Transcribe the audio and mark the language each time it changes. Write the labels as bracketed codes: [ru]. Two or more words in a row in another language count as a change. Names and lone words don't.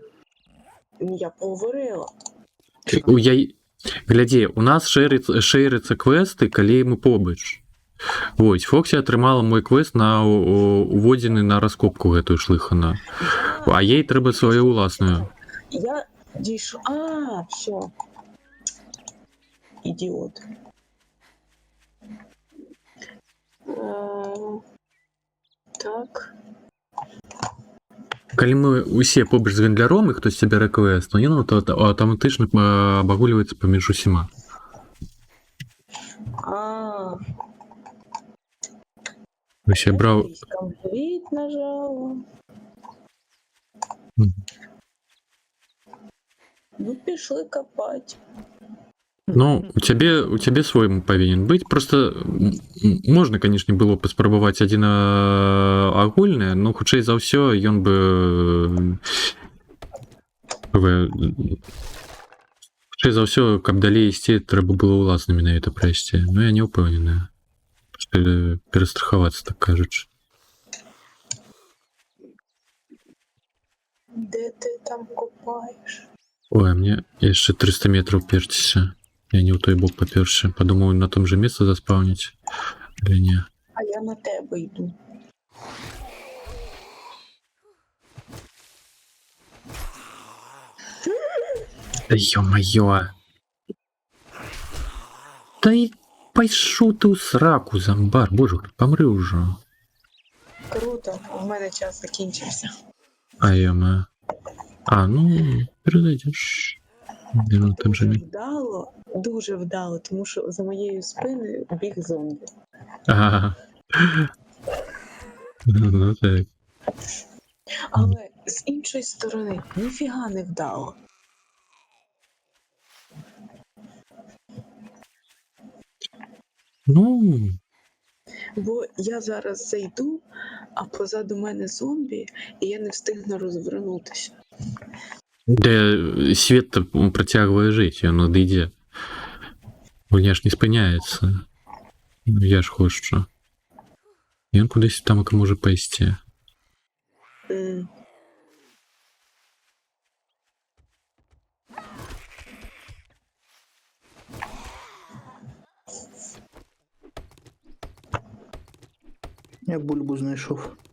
[ru] Ну, я поговорила. [be] Глядзі, у нас шэряцца квесты, калі мы побач. Вось, Фоксі атрымала мой квест на уводзены на раскопку гэтую шлыхана. А ей трэба сваю ўласную. [uk] Я дійшов. А, все. Ідіот. Так. [be] Калі мы усе побач з гандляром і хтось бярэ квест, то ён аўтаматычна абагульваецца паміж усіма. [uk] Ось я браў... Компліт нажала. Ну, пішли копати. [be] Ну, у цябе свой павінен быць. Просто можна, канешне, было паспрабаваць адзін агульны, но хутчэй за ўсё ён бы... Хутчэй за ўсё, каб далей ісці, трэба было ўласна менавіта прайсці. Ну, я не ўпэўненая. Перастрахавацца, так кажучы. [uk] Де ти там копаєш? [be] Ой, а мне яшчэ 300 метраў перціся. Я не ў той бок папёрся. Падумаў, на том же месцы заспаўніць. [ru] Или не? [uk] А я на тебе йду. [ru] Да ё-моё! [be] Да і пайшоў ты ў сраку, зомбар. Боже, памры ўжо. [uk] Круто, у мене час закінчився. А ё-моё. А, ну, перезайдеш. Ну, там же... Вдало, дуже вдало, тому що за моєю спиною біг зомбі. Ага. Ну так. Але з іншої сторони, ніфіга не вдало. Ну... Бо я зараз зайду, а позаду мене зомбі, і я не встигну розвернутися. [be] Да свет-то працягвае жыць, ён адыдзе. Гульня ж не спыняецца. Ну, я ж хочу. Ён кудысь там можа пайсці. Я бульбу знайшов.